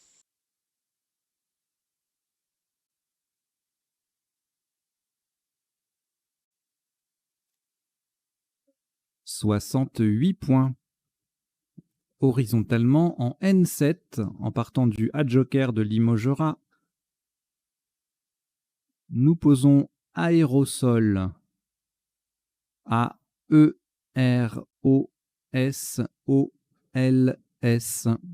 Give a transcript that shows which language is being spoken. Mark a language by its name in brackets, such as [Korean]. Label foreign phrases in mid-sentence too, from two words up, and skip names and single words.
[French] « 68 points. Horizontalement en N7, en partant du A-Joker de Limogera, nous posons aérosol. A-E-R-O-S-O-L-S.